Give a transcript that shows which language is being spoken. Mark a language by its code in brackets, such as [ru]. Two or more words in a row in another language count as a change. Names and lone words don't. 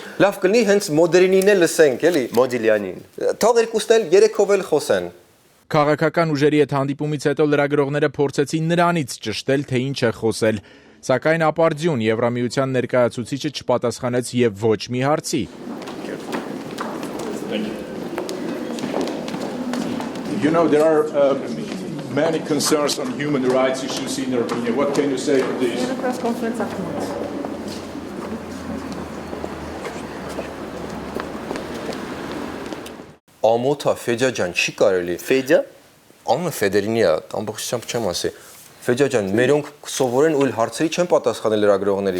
[hy] Լավ կլինի հենց Մոդերինին էլ լսենք, էլի։ Մոդիլյանին։ Թող երկուսն էլ երեքով էլ խոսեն։ Քաղաքական ուժերի հետ հանդիպումից հետո լրագրողները փորձեցին նրանից ճշտել, թե ինչ է խոսել, սակայն ապարդյուն Եվրամիության ներկայացուցիչը չպատասխանեց եւ ոչ մի հարցի։ [en] You know, there are many concerns on human rights issues in Armenia. What can you say on this? [hy] Ամոթա Ֆեջա ջան, չի կարելի։ Ֆեջա։ Անունը Ֆեդերինի է, ամբողջությամբ չեմ ասի։ Ֆեջա ջան, մերոնք սովորեն ու հարցերի չեն պատասխանել լրագրողների։